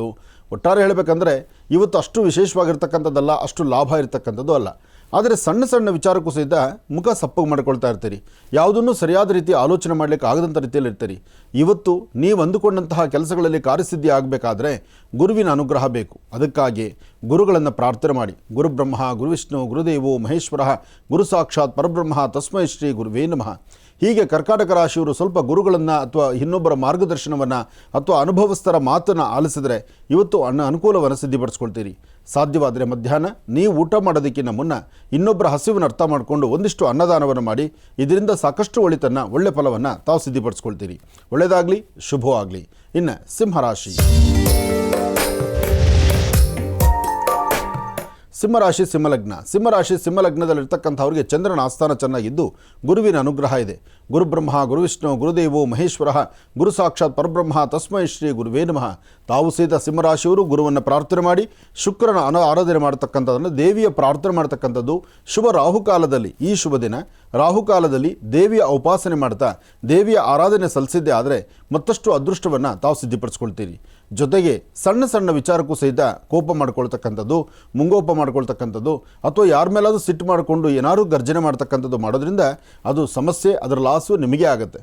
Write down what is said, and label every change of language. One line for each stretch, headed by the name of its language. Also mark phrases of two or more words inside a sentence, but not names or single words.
Kannada: ಒಟ್ಟಾರೆ ಹೇಳಬೇಕಂದ್ರೆ ಇವತ್ತು ಅಷ್ಟು ವಿಶೇಷವಾಗಿರ್ತಕ್ಕಂಥದ್ದಲ್ಲ, ಅಷ್ಟು ಲಾಭ ಇರತಕ್ಕಂಥದ್ದು ಅಲ್ಲ. ಆದರೆ ಸಣ್ಣ ಸಣ್ಣ ವಿಚಾರಕ್ಕೂ ಸಹಿತ ಮುಖ ಸಪ್ಪಗೆ ಮಾಡ್ಕೊಳ್ತಾ ಇರ್ತೀರಿ. ಯಾವುದನ್ನು ಸರಿಯಾದ ರೀತಿ ಆಲೋಚನೆ ಮಾಡಲಿಕ್ಕೆ ಆಗದಂಥ ರೀತಿಯಲ್ಲಿ ಇರ್ತೀರಿ. ಇವತ್ತು ನೀವು ಅಂದುಕೊಂಡಂತಹ ಕೆಲಸಗಳಲ್ಲಿ ಕಾರ್ಯಸಿದ್ಧಿ ಆಗಬೇಕಾದ್ರೆ ಗುರುವಿನ ಅನುಗ್ರಹ ಬೇಕು. ಅದಕ್ಕಾಗಿ ಗುರುಗಳನ್ನು ಪ್ರಾರ್ಥನೆ ಮಾಡಿ.
Sanskrit: ಗುರು ಬ್ರಹ್ಮ, ಗುರು ವಿಷ್ಣು, ಗುರುದೇವೋ ಮಹೇಶ್ವರ, ಗುರು ಸಾಕ್ಷಾತ್ ಪರಬ್ರಹ್ಮ ತಸ್ಮೈ ಶ್ರೀ ಗುರುವೇ ನಮಃ.
Kannada: ಹೀಗೆ ಕರ್ಕಾಟಕ ರಾಶಿಯವರು ಸ್ವಲ್ಪ ಗುರುಗಳನ್ನು ಅಥವಾ ಇನ್ನೊಬ್ಬರ ಮಾರ್ಗದರ್ಶನವನ್ನು ಅಥವಾ ಅನುಭವಸ್ಥರ ಮಾತನ್ನು ಆಲಿಸಿದರೆ ಇವತ್ತು ಅನುಕೂಲವನ್ನು ಸಿದ್ಧಿಪಡಿಸ್ಕೊಳ್ತೀರಿ. ಸಾಧ್ಯವಾದರೆ ಮಧ್ಯಾಹ್ನ ನೀವು ಊಟ ಮಾಡೋದಕ್ಕಿಂತ ಮುನ್ನ ಇನ್ನೊಬ್ಬರ ಹಸಿವನ್ನು ಅರ್ಥ ಮಾಡಿಕೊಂಡು ಒಂದಿಷ್ಟು ಅನ್ನದಾನವನ್ನು ಮಾಡಿ. ಇದರಿಂದ ಸಾಕಷ್ಟು ಒಳಿತನ್ನು, ಒಳ್ಳೆ ಫಲವನ್ನು ತಾವು ಸಿದ್ಧಿಪಡಿಸ್ಕೊಳ್ತೀರಿ. ಒಳ್ಳೆಯದಾಗಲಿ, ಶುಭವಾಗಲಿ. ಇನ್ನು ಸಿಂಹರಾಶಿ. ಸಿಂಹರಾಶಿ ಸಿಂಹಲಗ್ನ. ಸಿಂಹರಾಶಿ ಸಿಂಹಲಗ್ನದಲ್ಲಿರ್ತಕ್ಕಂಥವ್ರಿಗೆ ಚಂದ್ರನ ಆಸ್ಥಾನ ಚೆನ್ನಾಗಿದ್ದು ಗುರುವಿನ ಅನುಗ್ರಹ ಇದೆ.
Sanskrit: ಗುರು ಬ್ರಹ್ಮ, ಗುರು ವಿಷ್ಣು, ಗುರುದೇವೋ ಮಹೇಶ್ವರ, ಗುರು ಸಾಕ್ಷಾತ್ ಪರಬ್ರಹ್ಮ ತಸ್ಮೈ ಶ್ರೀ ಗುರುವೇ ನಮಃ.
Kannada: ತಾವು ಸಹಿತ ಸಿಂಹರಾಶಿಯವರು ಗುರುವನ್ನು ಪ್ರಾರ್ಥನೆ ಮಾಡಿ ಶುಕ್ರನ ಆರಾಧನೆ ಮಾಡತಕ್ಕಂಥದ್ದನ್ನು, ದೇವಿಯ ಪ್ರಾರ್ಥನೆ ಮಾಡತಕ್ಕಂಥದ್ದು. ಶುಭ ರಾಹುಕಾಲದಲ್ಲಿ, ಈ ಶುಭ ದಿನ ರಾಹುಕಾಲದಲ್ಲಿ ದೇವಿಯ ಉಪಾಸನೆ ಮಾಡ್ತಾ ದೇವಿಯ ಆರಾಧನೆ ಸಲ್ಲಿಸಿದ್ದೇ ಆದರೆ ಮತ್ತಷ್ಟು ಅದೃಷ್ಟವನ್ನು ತಾವು ಸಿದ್ಧಿಪಡಿಸ್ಕೊಳ್ತೀರಿ. ಜೊತೆಗೆ ಸಣ್ಣ ಸಣ್ಣ ವಿಚಾರಕ್ಕೂ ಸಹಿತ ಕೋಪ ಮಾಡ್ಕೊಳ್ತಕ್ಕಂಥದ್ದು, ಮುಂಗೋಪ ಮಾಡ್ಕೊಳ್ತಕ್ಕಂಥದ್ದು, ಅಥವಾ ಯಾರ ಮೇಲಾದರೂ ಸಿಟ್ಟು ಮಾಡಿಕೊಂಡು ಏನಾದರೂ ಗರ್ಜನೆ ಮಾಡ್ತಕ್ಕಂಥದ್ದು ಮಾಡೋದ್ರಿಂದ ಅದು ಸಮಸ್ಯೆ, ಅದರ ಲಾಸು ನಿಮಗೆ ಆಗುತ್ತೆ.